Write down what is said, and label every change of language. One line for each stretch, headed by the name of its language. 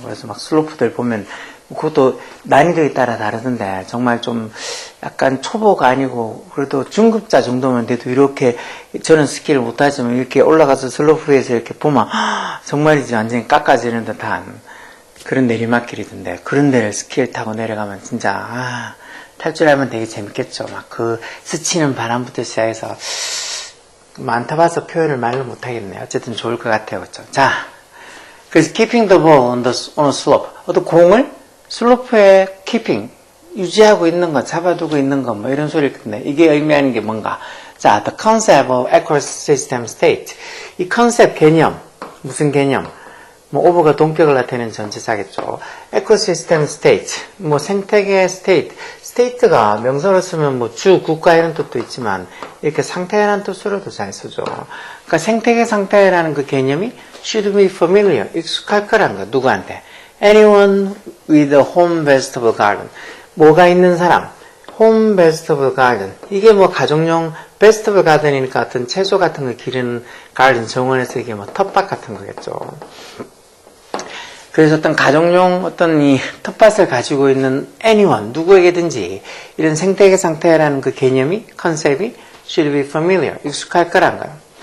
Korean: 그래서 막 슬로프들 보면 그것도 난이도에 따라 다르던데 정말 좀 약간 초보가 아니고 그래도 중급자 정도면 돼도 이렇게 저는 스키를 못하지만 이렇게 올라가서 슬로프에서 이렇게 보면 정말이지 완전히 깎아지는 듯한 그런 내리막길이던데 그런 데를 스키를 타고 내려가면 진짜 탈 줄 알면 되게 재밌겠죠. 막 그 스치는 바람부터 시작해서 안 타봐서 표현을 말로 못하겠네요. 어쨌든 좋을 것 같아요. 그렇죠? 자, 그래서
English: keeping the ball on a slope.
Korean: 어떤 공을 슬로프에 keeping, 유지하고 있는 것, 잡아두고 있는 것, 뭐 이런 소리일 텐데 이게 의미하는 게 뭔가? 자,
English: the concept of ecosystem state.
Korean: 이 컨셉 개념, 무슨 개념? 뭐 오버가 동격을 나타내는 전치사겠죠. 에코시스템 스테이트, 뭐 생태계 스테이트. 스테이트가 명사로 쓰면 뭐 주, 국가 이런 뜻도 있지만 이렇게 상태라는 뜻으로도 잘 쓰죠. 그러니까 생태계 상태라는 그 개념이
English: should be familiar,
Korean: 익숙할 거라는 거. 누구한테?
English: Anyone with a home vegetable garden.
Korean: 뭐가 있는 사람.
English: home vegetable garden.
Korean: 이게 뭐 가정용
English: vegetable garden
Korean: 이니까 어떤 채소 같은 거 기르는 garden 정원에서 이게 뭐 텃밭 같은 거겠죠. 그래서 어떤 가정용 어떤 이 텃밭을 가지고 있는 anyone, 누구에게든지 이런 생태계 상태라는 그 개념이, 컨셉이
English: should be familiar,
Korean: 익숙할 거란 거예요.